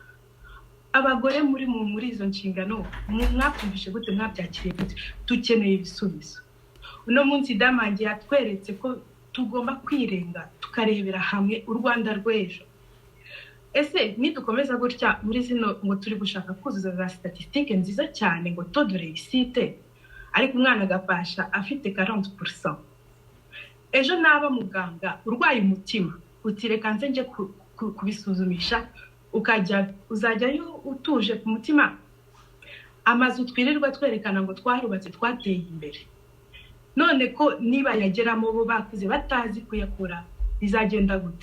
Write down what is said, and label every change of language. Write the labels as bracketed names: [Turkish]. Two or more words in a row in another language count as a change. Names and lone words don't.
[Kinyarwanda] Abagore muri izo nshingano mwakumvishe gute, mwabyakiriye gute? Dukeneye ibisubizo. Uno munsi Idamange yatweretse ko tugomba kwirenga tukarebera hamwe u Rwanda rw'ejo. Ese nidukomeza gutya muri zino ngo turi gushaka kuzuza za statistique nziza cyane ngo [French] taux de réussite, [Kinyarwanda] ariko umwana agapasha afite 40%. Ejo naba muganga urwaye umutima utireka nze nje kubisuzumisha, uzajyayo utuje ku mutima. Amazu twirirwa twerekana ngo twarubatse twateye imbere, none ko niba yageramo bo bakuze batazi kuyakora bizagenda gute?